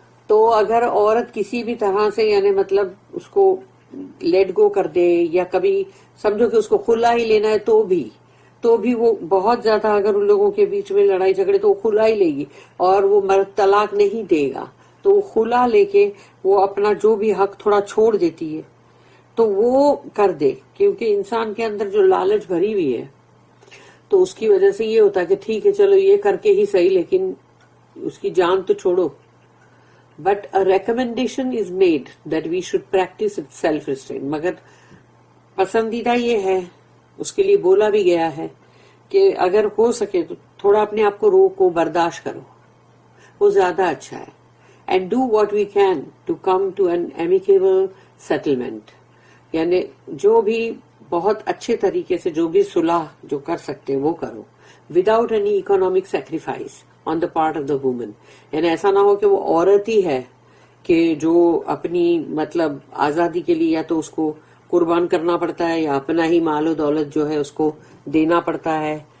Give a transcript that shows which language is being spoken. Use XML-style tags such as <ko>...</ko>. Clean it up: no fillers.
<ur>تو اگر عورت کسی بھی طرح سے یعنی مطلب اس کو لیٹ گو کر دے یا کبھی سمجھو کہ اس کو خلا ہی لینا ہے تو بھی وہ بہت زیادہ اگر ان لوگوں کے بیچ میں لڑائی جھگڑے تو وہ خلا ہی لے گی اور وہ مرد طلاق نہیں دے گا، تو وہ خلا لے کے وہ اپنا جو بھی حق تھوڑا چھوڑ دیتی ہے تو وہ کر دے، کیونکہ انسان کے اندر جو لالچ بھری ہوئی ہے تو اس کی وجہ سے یہ ہوتا ہے کہ ٹھیک ہے چلو یہ کر کے ہی صحیح لیکن اس کی جان تو چھوڑو.</ur> <en>But a recommendation is made that we should practice self restraint.</en> <ur>مگر پسندیدہ یہ ہے، اس کے لیے بولا بھی گیا ہے کہ اگر ہو سکے تو تھوڑا اپنے آپ کو روکو، برداشت کرو، وہ زیادہ اچھا ہے.</ur> <en>And do what we can to come to an amicable settlement.</en> <ur>یعنی جو بھی بہت اچھے طریقے سے جو بھی صلح جو کر سکتے وہ کرو</ur> <en>without any economic sacrifice on the part of the woman.</en> <ur>یعنی ایسا نہ ہو کہ وہ عورت ہی ہے کہ جو اپنی مطلب آزادی کے لیے یا تو اس کو قربان کرنا پڑتا ہے یا اپنا ہی مال و دولت جو ہے اس کو دینا پڑتا ہے.</ur>